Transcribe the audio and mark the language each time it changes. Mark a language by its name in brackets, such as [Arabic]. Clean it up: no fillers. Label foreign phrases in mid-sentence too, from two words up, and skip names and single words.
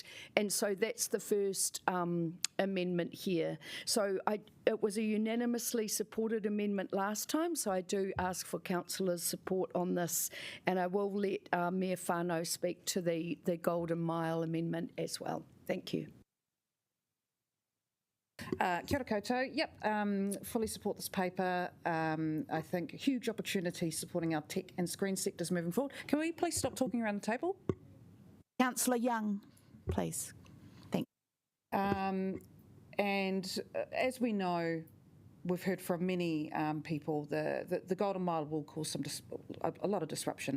[English] And so that's the first amendment here. So it was a unanimously supported amendment last time, so I do ask for councillors' support on this, and I will let Mayor whānau speak to the Golden Mile amendment as well. Thank you. [Māori] Kia ora koutou. [English] Yep, fully support this paper. I think a huge opportunity supporting our tech and screen sectors moving forward. Can we please stop talking around the table? Councillor Young, please. Thank you. And as we know, we've heard from many people the Golden Mile will cause a lot of disruption.